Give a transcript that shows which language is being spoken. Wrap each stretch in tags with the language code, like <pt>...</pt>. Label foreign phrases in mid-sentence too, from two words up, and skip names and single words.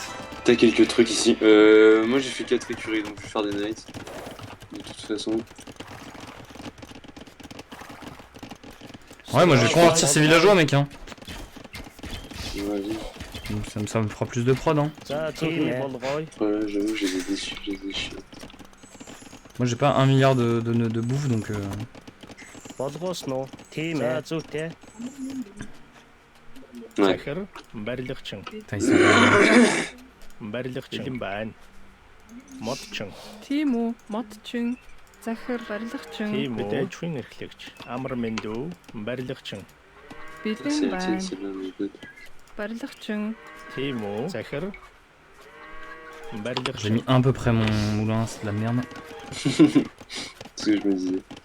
<fr>T'as quelques trucs ici. Moi j'ai fait 4 écuries donc je vais faire des knights. De toute façon. Ouais, moi je vais convertir ces villageois, mec. Hein. Vas-y. Donc, ça me fera plus de prod. Hein.</fr> <mn>За тийм ээ.</mn> <fr>Ouais, j'avoue, je les ai déçus, Moi j'ai pas 1 milliard de bouffe donc.</fr> <mn>Болгоосноо. Тийм ээ. Зүйтэй.</mn> <fr>Ouais.</fr> <mn>захир барилгачин.</mn> <fr>Putain, ils sont...</fr> <mn>Барилгачин. Бэлэн байна. Модчин. Тийм үү? Модчин. Захир барилгачин. Тийм үү? Дэжвэн эрхлэгч. Амар мэндүү. Барилгачин. Бэлэн</mn> <fr>C'est</fr> <mn>байна.</mn> <fr>celle-là, mais good.</fr> <mn>Барилгачин. Тийм үү? Захир</mn> <fr>J'ai</fr> <mn>барилгачин.</mn> <fr>mis à peu près mon moulin, c'est de la merde. C'est ce que je me disais.</fr>